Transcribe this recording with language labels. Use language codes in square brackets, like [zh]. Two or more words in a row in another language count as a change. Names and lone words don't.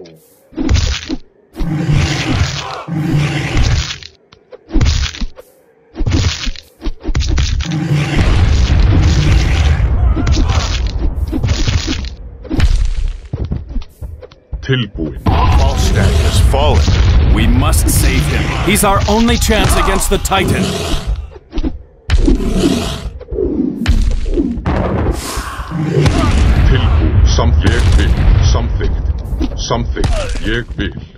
[is] Tilbúin. [en] Falstad has fallen. We must save him. He's our only chance against the Titan. [is] Tilbúin. Samþykkt. Ég vil.